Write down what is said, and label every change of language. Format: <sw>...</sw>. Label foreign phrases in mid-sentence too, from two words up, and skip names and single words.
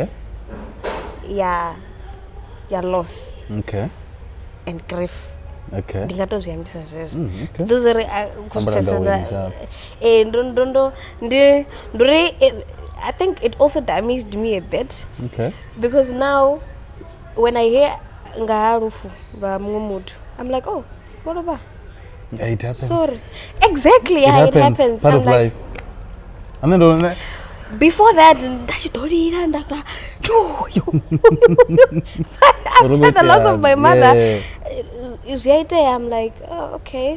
<en>Yeah. Your loss. Okay. And grief. Okay.</en> <sn>Ndingatozviambisa zvezvo.</sn> <en>Okay. Those are I think it also damaged me a bit. Okay. Because now when I hear</en> <sn>ngaharufu ba mumutu,</sn> <en>I'm like, oh, what about? Yeah, it happens. Sorry. Exactly, it happens. Part of life. And then before that, after the loss of my mother, I'm like, oh, okay.</en>